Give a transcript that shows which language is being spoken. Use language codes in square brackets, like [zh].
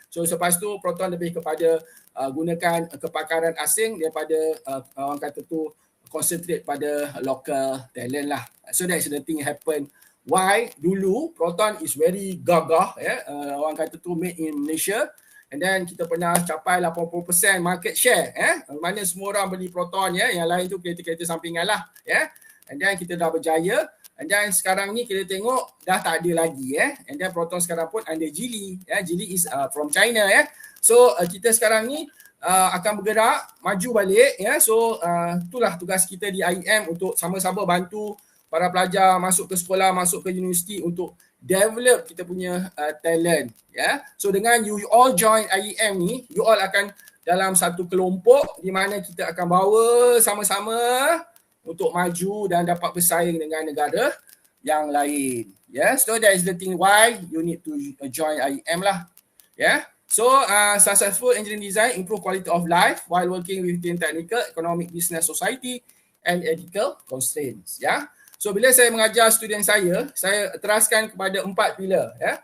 [ms] So selepas tu Proton lebih kepada gunakan kepakaran asing daripada orang kata tu concentrate pada local talent lah. [en] So that's the thing happen. Why dulu Proton is very gagah, [ms] orang kata tu [en] made in Malaysia. [ms] And then kita pernah capai 80% market share. Mana semua orang beli Proton, yang lain tu kereta-kereta sampingan lah. And then kita dah berjaya. And then sekarang ni kita tengok dah tak ada lagi. [en] And then Proton [ms] sekarang pun [en] under Geely. Geely is from China. [ms] So kita sekarang ni akan bergerak maju balik. So itulah tugas kita di IEM untuk sama-sama bantu para pelajar masuk ke sekolah, masuk ke universiti untuk develop kita punya talent. So dengan you all join IEM ni, you all akan dalam satu kelompok di mana kita akan bawa sama-sama untuk maju dan dapat bersaing dengan negara yang lain. [en] So that is the thing why you need to join IEM lah. So successful engineering design improve quality of life while working within technical, economic, business, society and ethical constraints. [ms] So bila saya mengajar student saya teraskan kepada 4 pilar.